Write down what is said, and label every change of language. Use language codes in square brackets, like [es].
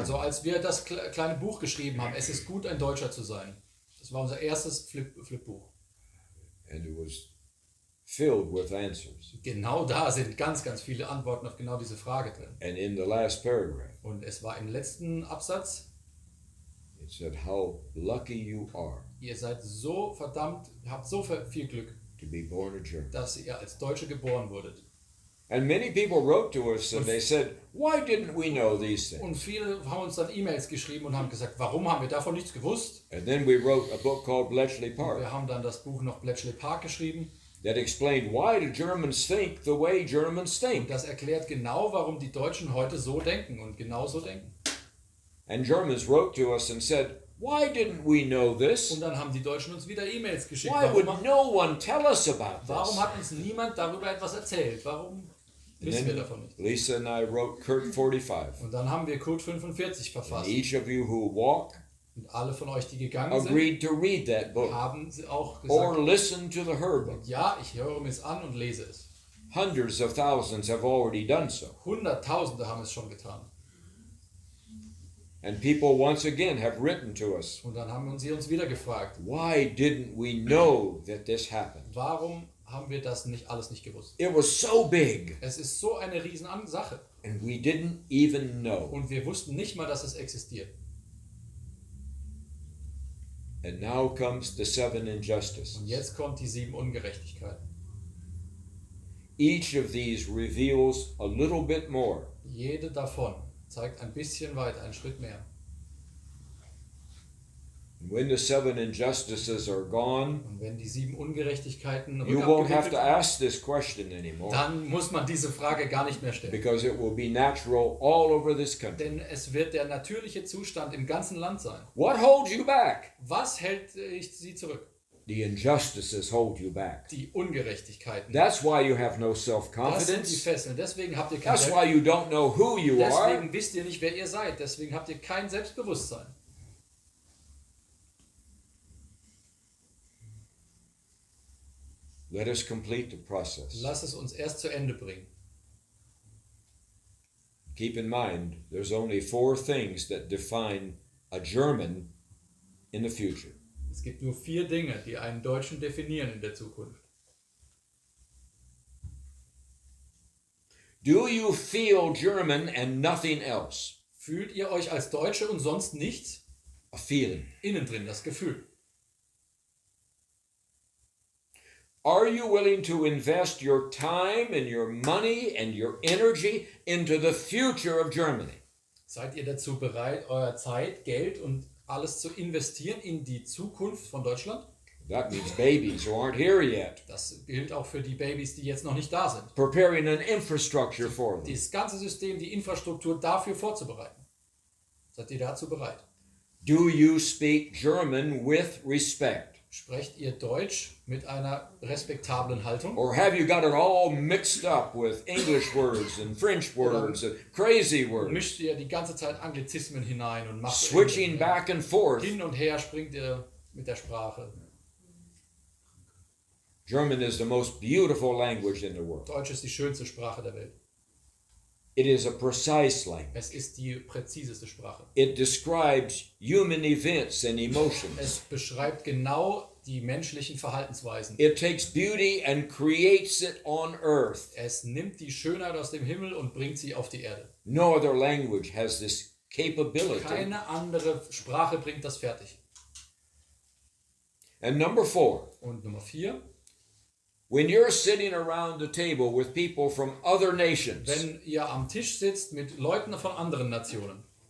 [de] Also als wir das kleine Buch geschrieben haben, es ist gut, ein Deutscher zu sein. Das war unser erstes Flipbuch. [en] And it was filled with answers. [de] Genau da sind ganz, ganz viele Antworten auf genau diese Frage drin. [en] And in the last paragraph, [de] Und es war im letzten Absatz, [en] it said how lucky you are [de] ihr seid so verdammt, habt so viel Glück, [en] to be born a German. [de] dass ihr als Deutsche geboren wurdet. [en] And many people wrote to us and they said, why didn't we know these things? [de] Und viele haben uns dann E-Mails geschrieben und haben gesagt, warum haben wir davon nichts gewusst? [en] And then we wrote a book called Bletchley [de] Wir [en] Park [de] haben dann das Buch noch Bletchley Park geschrieben [en] that explained why do Germans think the way Germans [de] und [en] think. [de] das erklärt genau, warum die Deutschen heute so denken und genau so denken. [en] And Germans wrote to us and said, why didn't we know this? [de] Und dann haben die Deutschen uns wieder E-Mails geschickt. [en] Why would [de] Warum, [en] no one tell us about [de] warum [en] this? [de] hat uns niemand darüber etwas erzählt? Warum [en] And [de] wissen wir [en] then [de] davon nicht? [en] Lisa and I wrote Kurt 45. [de] Und dann haben wir Code 45 [en] And [de] verfasst. [en] each of you who walk [de] Und alle von euch, die gegangen sind, [en] agreed to read that book [de] haben sie auch [en] or [de] gesagt, [en] listen to the her book. [de] ja, ich höre mir es an und lese es. [en] Hundreds of thousands have already done so. [de] Hunderttausende haben es schon getan. [en] And people once again have written to us, [de] Und dann haben sie uns wieder gefragt, [en] why didn't we know that this happened? [de] warum haben wir das alles nicht gewusst? [en] It was so big [de] Es ist so eine riesen Sache. [en] and we didn't even know. [de] Und wir wussten nicht mal, dass es existiert. [en] And now comes the 7 [de] Und [en] injustices. [de] jetzt kommt die 7 Ungerechtigkeiten. [en] Each of these reveals a little bit more [de] Jede davon zeigt ein bisschen weiter, einen Schritt mehr. [en] And when the 7 injustices are gone, [de] Und wenn die 7 Ungerechtigkeiten [en] you won't have to [de] sind, [en] ask this question anymore [de] dann muss man diese Frage gar nicht mehr stellen. [en] because it will be natural all over this country. [de] Denn es wird der natürliche Zustand im ganzen Land sein. [en] What holds you back? [de] Was hält sie zurück? [en] The injustices hold you back. [de] Die Ungerechtigkeiten. [en] That's why you have no [de] Das sind die [en] self-confidence. [de] Fesseln. Deswegen habt ihr kein [en] That's why you don't know who you are. [de] Deswegen wisst ihr nicht, wer ihr seid. Deswegen habt ihr kein Selbstbewusstsein. [en] Let us complete the process. [de] Lass es uns erst zu Ende bringen. [en] Keep in mind, there's only 4 things that define a German in the future. [de] Es gibt nur 4 Dinge, die einen Deutschen definieren in der Zukunft. [en] Do you feel German and nothing else? [de] Fühlt ihr euch als Deutsche und sonst nichts? [en] A feeling. [de] Innen drin, das Gefühl. [en] Are you willing to invest your time and your money and your energy into the future of Germany? [de] Seid ihr dazu bereit, euer Zeit, Geld und alles zu investieren in die Zukunft von Deutschland? [en] That means babies who aren't here yet. [de] Das gilt auch für die Babys, die jetzt noch nicht da sind. [en] Preparing an infrastructure for them. [de] Das ganze System, die Infrastruktur dafür vorzubereiten. Seid ihr dazu bereit? [en] Do you speak German with respect? [de] Sprecht ihr Deutsch mit einer respektablen Haltung? [en] Or have you got it all mixed up with English words and French words and crazy words? [de] Mischt ihr die ganze Zeit Anglizismen hinein und macht [en] Switching back and forth. [de] hin und her springt ihr mit der Sprache. [en] German is the most beautiful language in the world. [de] Deutsch ist die schönste Sprache der Welt. [en] It is a precise language. [de] Es ist die präziseste Sprache. [en] It describes human events and emotions. [de] Es beschreibt genau die menschlichen Verhaltensweisen. [en] It takes beauty and creates it on earth. [de] Es nimmt die Schönheit aus dem Himmel und bringt sie auf die Erde. [en] No other language has this capability. [de] Keine andere Sprache bringt das fertig. [en] And number 4. [de] Und Nummer 4. [en] When you're sitting around the table with people from other nations, [de] Wenn ihr am Tisch sitzt mit Leuten von anderen Nationen